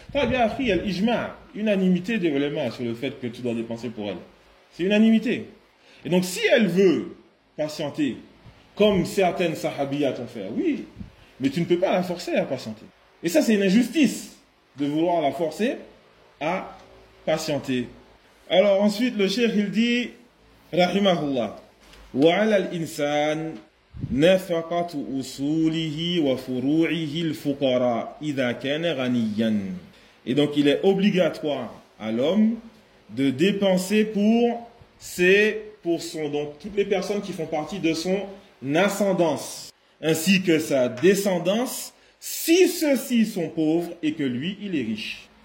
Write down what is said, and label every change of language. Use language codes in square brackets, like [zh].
[fr] T'as bien appris, il y a l'ijma, unanimité des ulama sur le fait que tu dois dépenser pour elle. C'est unanimité. Et donc si elle veut patienter, comme certaines sahabiyat ont fait, oui, mais tu ne peux pas la forcer à patienter. Et ça, c'est une injustice de vouloir la forcer à patienter. Alors ensuite, le cheikh, il dit, Rahimahullah, [ar] وَعَلَى الْإِنسَانِ نَفَقَةُ أُصُولِهِ وَفُرُوعِهِ الْفُقَرَى إِذَا كَانَ غَنِيًّا. [fr] Et donc, il est obligatoire à l'homme de dépenser pour ses, pour son, donc toutes les personnes qui font partie de son ascendance, ainsi que sa descendance, si ceux-ci sont pauvres et que lui, il est riche.